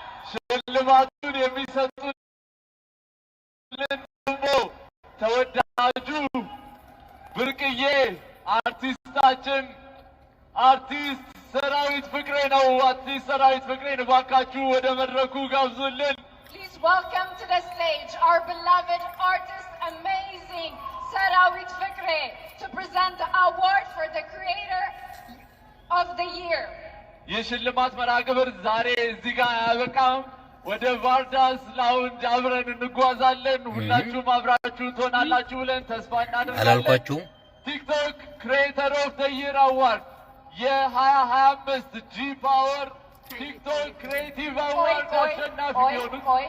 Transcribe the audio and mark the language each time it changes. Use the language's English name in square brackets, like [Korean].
[Amharic] ሽልማቱን የሚሰጡልን ደግሞ ተወዳጁ ብርቅዬ አርቲስታችን አርቲስት ሰራዊት ፍቅሬ ነው። አርቲስት ሰራዊት ፍቅሬን እባካችሁ ወደ መድረኩ ጋብዙልን። [English] Please welcome to the stage our beloved artist, amazing Sarawit Fikre, to present the award for the Creator of the Year. [Amharic] የሽልማት መርሃ ግብር ዛሬ እዚህ ጋር አያበቃም። ወደ ቫርዳስ ላውንጅ አብረን እንጓዛለን። ሁላችሁም አብራችሁ ትሆናላችሁ ብለን ተስፋ እናደርጋለን። ቲክቶክ ክሬተር ኦፍ ዘ ይር አዋርድ የ2025 ጂ ፓወር ቲክቶክ ክሬቲቭ አዋርድ አሸናፊ የሆኑት